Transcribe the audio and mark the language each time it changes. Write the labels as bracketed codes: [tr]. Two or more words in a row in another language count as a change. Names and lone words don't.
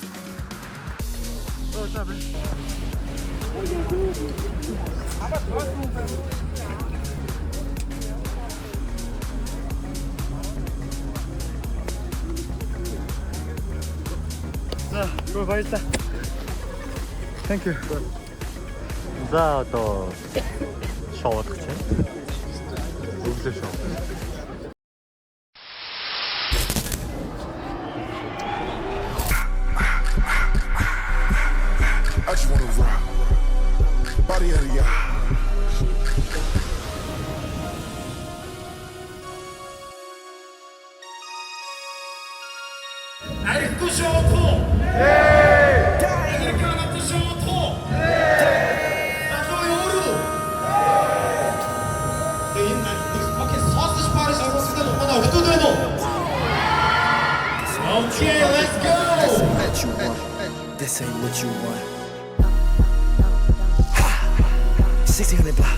[mn] Оо та бэ. За, гоо баярлалаа. [en] Thank you. [mn] За одоо шоудах чинь. Өглөө шоу. [en] I just wanna rock. Body out of ya. [ko] 아이쿠 쇼토. [en] Okay, let's go. This ain't what you want. 1600 block.